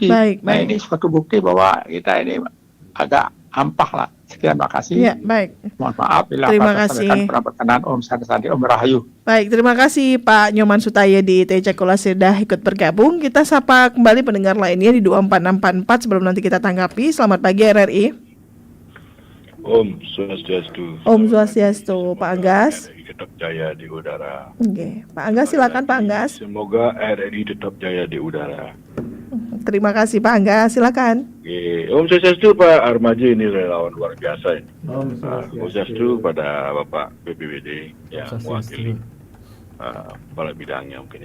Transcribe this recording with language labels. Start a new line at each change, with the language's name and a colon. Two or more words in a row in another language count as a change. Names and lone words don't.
Indonesian: Nah ini suatu bukti bahwa kita ini agak hampah lah. Sekian, terima kasih. Ya, baik. Mohon maaf bila terima kasih. Pernah berkenan.
Sanskrit: Om Sandi, Om Rahayu.
Indonesian: Baik, terima kasih Pak Nyoman Sutaya di TC Kula sudah ikut bergabung. Kita sapa kembali pendengar lainnya di 24644 sebelum nanti kita tanggapi. Selamat pagi RRI.
Sanskrit: Om Swastiastu. Om Swastiastu,
Indonesian: Pak Anggas. RRI tetap jaya di udara. Oke, Pak Anggas silakan Pak Anggas. Semoga RRI tetap jaya di udara. Terima kasih Pak Anggas, silakan.
Sanskrit: Om Swastiastu
Indonesian: Pak Armaji, ini relawan luar biasa ini.
Sanskrit: Om Swastiastu
Indonesian: pada Bapak BPBD yang mewakili kepala bidangnya mungkin ya.